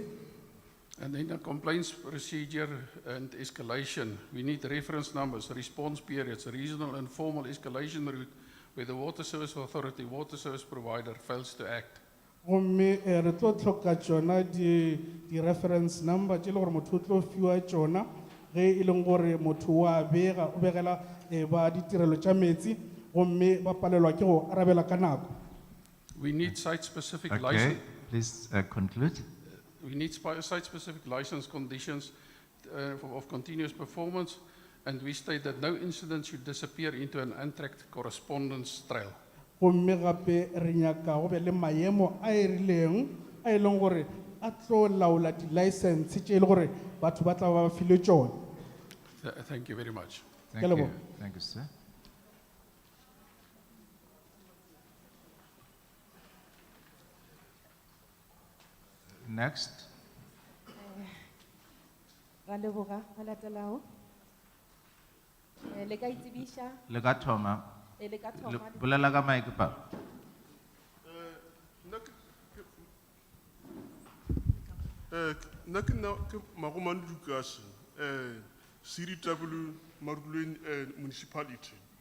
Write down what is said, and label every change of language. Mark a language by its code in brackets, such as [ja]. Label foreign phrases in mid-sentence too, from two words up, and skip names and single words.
[en] And then a complaints procedure and escalation. We need reference numbers, response periods, regional and formal escalation route where the water service authority, water service provider fails to act. [nso] Gomme re tlo tlhoka tšona di-reference number tše e le gore motho o tlo fiwa tšona ge e leng gore motho wa bega o begela ba ditirelo tša metsi gomme ba palelwa ke go arabela ka nako. [en] We need site-specific Okay, please conclude. We need site-specific license conditions of continuous performance, and we state that no incident should disappear into an untracked correspondence trail. [nso] gomme gape re nyaka go be le maemo a e rileng a e leng gore a tlo laola di-license tše e le gore batho ba tla ba file tšone. [en] Thank you very much. Thank [nso] Ke [en] you. [nso] leboha. [en] Thank you, sir. Next, [nso] Ra leboga ba latelago. Le ka itsebisha, le ka thoma, le ka le- thoma bolela ka mic pa. Nna ke nna ke Magomane Lucas, CDW Marulweni municipality.